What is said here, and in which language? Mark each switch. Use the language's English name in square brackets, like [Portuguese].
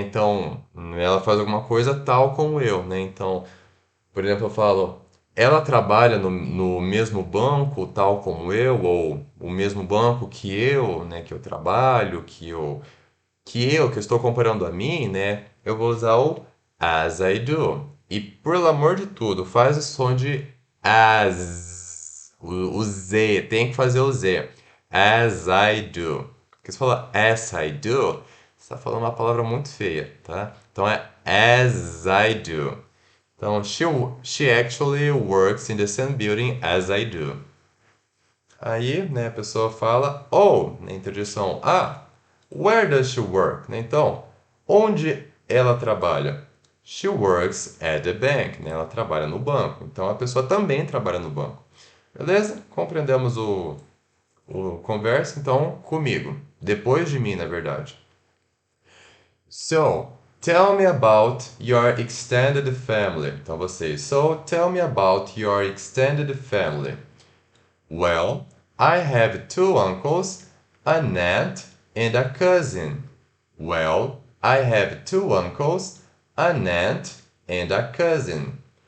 [Portuguese] Então, ela faz alguma coisa tal como eu, né? Então, por exemplo, eu falo, ela trabalha no mesmo banco, tal como eu, ou o mesmo banco que eu, né, que eu trabalho, que eu estou comparando a mim, né, eu vou usar o [English] as I do. [Portuguese] E, pelo amor de tudo, faz o som de as, o Z, tem que fazer o Z. [English] As I do. [Portuguese] Porque se falar [English] as I do, [Portuguese] você está falando uma palavra muito feia, tá? Então é [English] as I do. Então, she actually works in the same building as I do. [Portuguese] Aí, né, a pessoa fala, oh, na interjeição, [English] where does she work? [Portuguese] Né, então, onde ela trabalha? [English] She works at the bank, [Portuguese] né, ela trabalha no banco. Então, a pessoa também trabalha no banco. Beleza? Compreendemos o conversa, então, comigo. Depois de mim, na verdade. [English] So, tell me about your extended family. [Portuguese] Então vocês, [English] so tell me about your extended family. Well, I have two uncles, an aunt, and a cousin. Well, I have two uncles, an aunt, and a cousin.